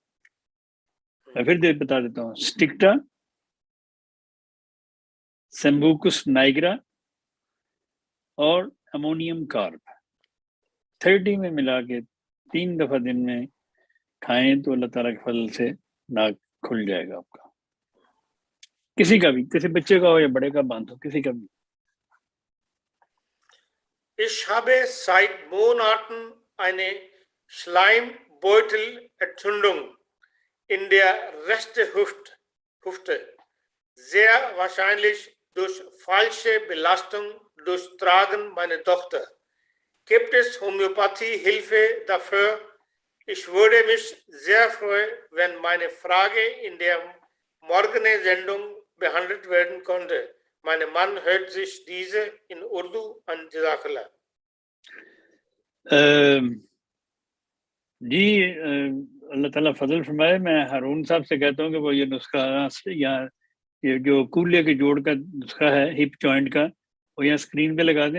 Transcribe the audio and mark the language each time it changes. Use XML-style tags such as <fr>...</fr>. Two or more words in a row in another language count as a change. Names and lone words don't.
<ur>میں پھر بتا دیتا ہوں: سٹکٹا, سیمبوکس نائگرا اور امونیم کارب 30 میں ملا کے 3 دفعہ دن میں کھائیں تو اللہ تعالیٰ کے فضل سے ناک کھل جائے گا آپ کا. کسی کا بھی, کسی بچے کا ہو یا بڑے کا بند ہو, کسی کا بھی.</ur> <de>Ich habe seit Monaten eine Schleimbeutelentzündung in der rechten Hüfte, sehr wahrscheinlich durch falsche Belastung durch Tragen meiner Tochter. Gibt es Homöopathie-Hilfe dafür? Ich würde mich sehr freuen, wenn meine Frage in der morgigen Sendung behandelt werden könnte. Mein Mann hört sich diese in Urdu an.</de> <ar>جزاک اللہ.</ar> <ur>جی اللہ تعالیٰ فضل فرمائے. میں ہارون صاحب سے کہتا ہوں کہ وہ یہ نسخہ یا یہ جو کولے کے جوڑ کا نسخہ ہے</ur> <en>hip joint</en> <ur>کا, وہ یہاں اسکرین پہ لگا دیں.</ur>